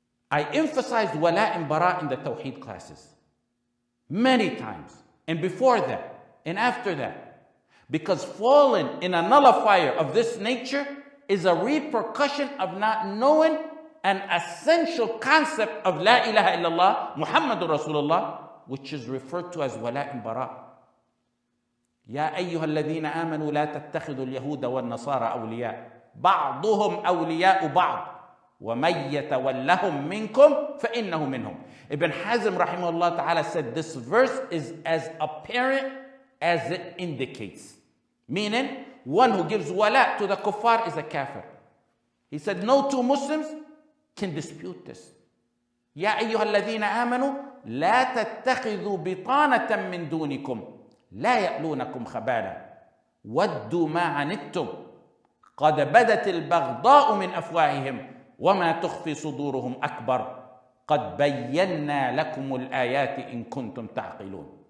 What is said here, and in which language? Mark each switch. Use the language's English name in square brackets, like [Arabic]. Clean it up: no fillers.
[English] I emphasized wala and bara in the Tawheed classes many times, and before that and after that, because falling in a nullifier of this nature is a repercussion of not knowing an essential concept of [Arabic] la ilaha illallah Muhammadur Rasulullah, [English] which is referred to as wala and bara. [Arabic] يا أيها الذين آمنوا لا تتخذوا اليهود والنصارى أولياء بعضهم أولياء بعض وَمَن يَتَوَلَّهُم مِّنكُمْ فَإِنَّهُ مِنْهُمْ. [English] Ibn Hazm rahimahullah ta'ala said this verse is as apparent as it indicates. Meaning, one who gives wala to the kuffar is a kafir. He said no two Muslims can dispute this. [Arabic] يَا أَيُّهَا الَّذِينَ آمَنُوا لَا تَتَّخِذُوا بِطَانَةً مِّن دُونِكُمْ لَا يَأْلُونَكُمْ خَبَالًا وَدُّوا مَا عَنِتُّمْ قَدْ بَدَتِ الْبَغْضَاءُ مِنْ أَفْوَاهِهِمْ وما تخفي صدورهم أكبر قد بينا لكم الآيات إن كنتم تعقلون.